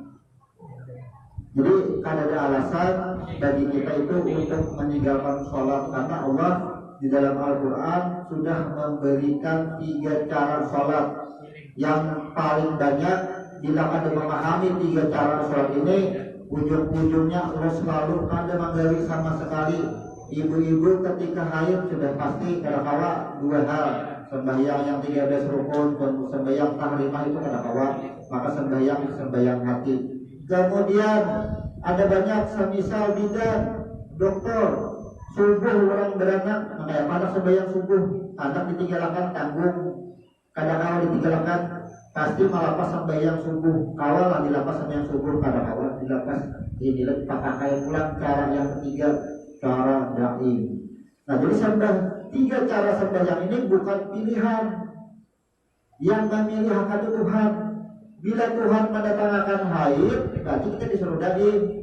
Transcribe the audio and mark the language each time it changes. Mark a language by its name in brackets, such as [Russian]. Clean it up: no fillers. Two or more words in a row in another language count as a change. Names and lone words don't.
[Indonesian] Jadi ada alasan bagi kita itu untuk meninggalkan sholat, karena Allah di dalam Al-Quran sudah memberikan 3 cara sholat. Yang paling banyak bila ada memahami 3 cara sholat ini, ujung-ujungnya Allah selalu ada menggawi sama sekali. Ibu-ibu ketika haid sudah pasti kadang-kala 2 hal, sembahyang yang 13 rukun dan sembahyang tahrimah itu kadang-kala, maka sembahyang hati. Kemudian ada banyak semisal bidan, dokter, subuh orang beranak, kayak mana sembahyang subuh, anak ditinggalkan tanggung, kadang-kadang ditinggalkan, pasti malapas sembahyang subuh, kawal lah dilapas sembahyang subuh, kadang-kadang dilapas, ini pakai pulang. Cara yang ketiga, cara daim. Nah jadi 3 cara sembahyang ini bukan pilihan, yang memilih akan Tuhan. Bila Tuhan mendatangkan haid, berarti kita disuruh daim.